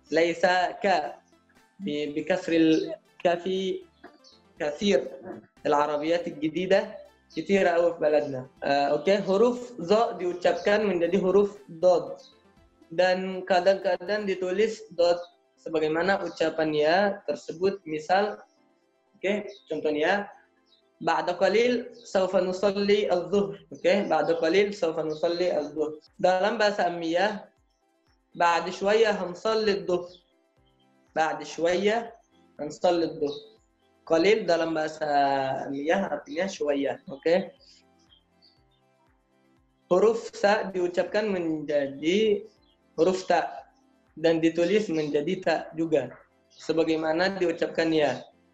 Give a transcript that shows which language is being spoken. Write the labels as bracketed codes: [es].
[ar] Laisa ka بكسر الكاف كثير. العربيات الجديدة كثيرة أوي في بلدنا. [id] Oke, huruf zo diucapkan menjadi huruf dod dan kadang-kadang ditulis dod sebagaimana ucapannya tersebut. Misal, oke, contohnya [ar] بعد قليل سوف نصلي الظهر. Oke, بعد قليل سوف نصلي الظهر. [id] Dalam bahasa Amiyah, [ar] بعد شوية هنصلي الظهر. بعد شوية هنصلي الظهر. [id] قليل dalam bahasa Amiyah artinya شوية. Oke. huruf sa diucapkan menjadi huruf ta dan ditulis menjadi ta juga sebagaimana diucapkan ya.